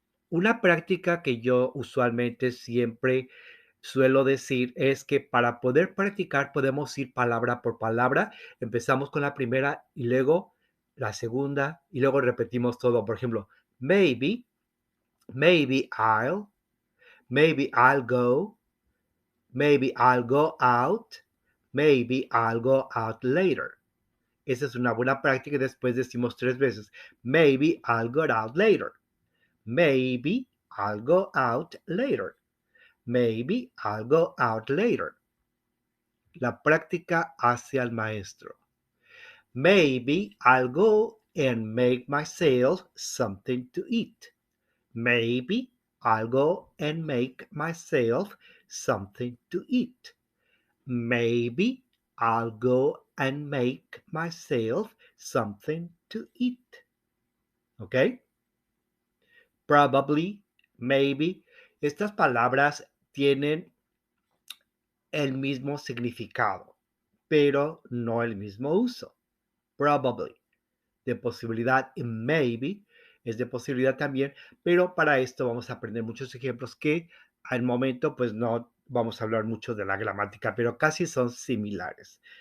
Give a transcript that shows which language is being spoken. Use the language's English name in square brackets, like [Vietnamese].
[Spanish] Una práctica que yo usualmente siempre suelo decir es que para poder practicar podemos ir palabra por palabra. Empezamos con la primera y luego la segunda y luego repetimos todo. Por ejemplo, [English] maybe, maybe I'll go, maybe I'll go out, maybe I'll go out later. [Spanish] Esa es una buena práctica y después decimos 3 veces. [English] Maybe I'll go out later. Maybe I'll go out later. Maybe I'll go out later. [Spanish] La práctica hacia el maestro. [English] Maybe I'll go and make myself something to eat. Maybe I'll go and make myself something to eat. Maybe I'll go and make myself something to eat. ¿Ok? Probably, maybe. [Spanish] Estas palabras tienen el mismo significado, pero no el mismo uso. Probably, de posibilidad, y maybe es de posibilidad también, pero para esto vamos a aprender muchos ejemplos que al momento pues no vamos a hablar mucho de la gramática, pero casi son similares.